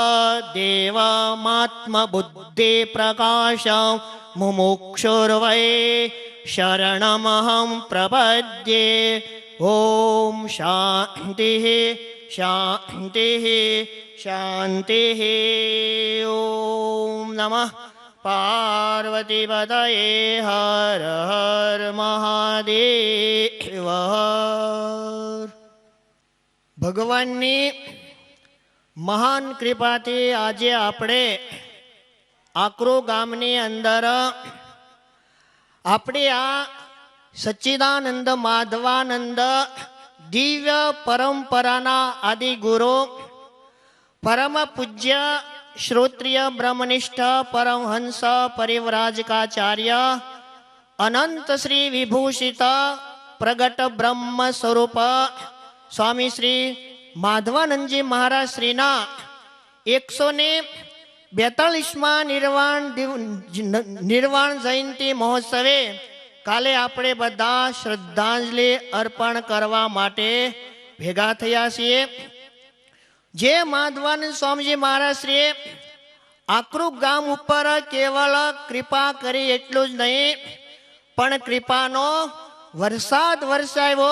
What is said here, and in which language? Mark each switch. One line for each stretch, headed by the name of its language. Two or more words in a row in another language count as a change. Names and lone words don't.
Sanskrit: देवमात्मबुद्धिप्रकाशं मुमुक्षुर्वै शरणमहं प्रपद्ये ॐ शान्तिः शान्तिः शान्तिः ॐ नमः पार्वतीपतये हर हर महादेव
Gujarati: ભગવાનની મહાન કૃપાથી આજે આપણે આકરો ગામની અંદર આપણે આ સચ્ચિદાનંદ માધવાનંદ દિવ્ય પરંપરાના આદિગુરુ પરમ પૂજ્ય
Sanskrit: श्रोत्रिय ब्रह्मनिष्ठ परमहंस परिव्राजकाचार्य अनंत श्री विभूषित प्रगट ब्रह्म स्वरूप स्वामी श्री माधवानंदजी महाराज
Gujarati: श्रीना 142मा
Sanskrit: निर्वाण जयंती महोत्सवे काले
Gujarati: આપણે બધા શ્રદ્ધાંજલિ અર્પણ કરવા માટે ભેગા થયા છીએ. જે માધવાનંદ સ્વામીજી મહારાજશ્રીએ આકરૂ ગામ ઉપર કેવળ કૃપા કરી એટલું જ નહીં, પણ કૃપાનો વરસાદ વરસાવ્યો.